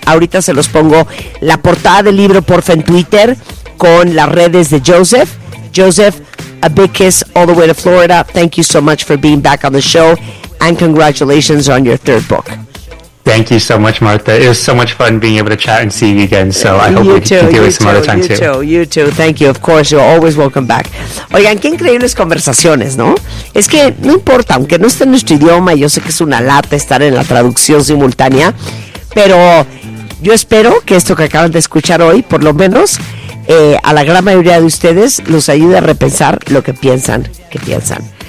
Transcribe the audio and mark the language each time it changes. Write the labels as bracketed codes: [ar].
[es] Ahorita se los pongo la portada del libro, porfa, en Twitter, con las redes de Joseph. [en] Joseph, a big kiss all the way to Florida. Thank you so much for being back on the show. And congratulations on your third book. Thank you so much, Martha. It was so much fun being able to chat and see you again. So I hope you too. Thank you. Of course, you're always welcome back. [es] Oigan, qué increíbles conversaciones, ¿no? Es que no importa, aunque no esté en nuestro idioma, yo sé que es una lata estar en la traducción simultánea, pero yo espero que esto que acaban de escuchar hoy, por lo menos, a la gran mayoría de ustedes, los ayude a repensar lo que piensan que piensan.